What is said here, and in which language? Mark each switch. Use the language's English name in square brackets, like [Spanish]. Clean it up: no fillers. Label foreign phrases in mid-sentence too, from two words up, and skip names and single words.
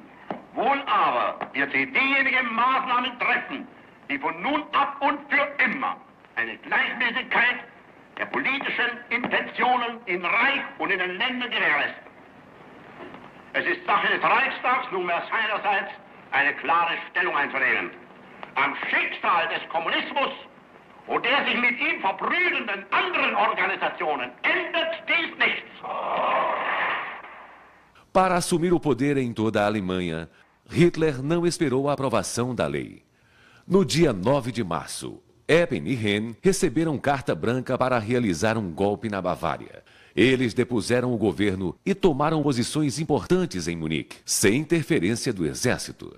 [German] Wohl aber wird sie diejenigen Maßnahmen treffen, die von nun ab und für immer eine Gleichmäßigkeit der politischen Intentionen in Reich und in den Ländern gewährleisten. Es ist Sache des Reichstags nunmehr seinerseits eine klare Stellung einzunehmen. Am Schicksal des Kommunismus und der sich mit ihm verbrüdenden anderen Organisationen ändert dies nichts. [Portuguese] Para assumir o poder em toda a Alemanha, Hitler não esperou a aprovação da lei. No dia 9 de março, Eppen e Henn receberam carta branca para realizar um golpe na Bavária. Eles depuseram o governo e tomaram posições importantes em Munique, sem interferência do exército.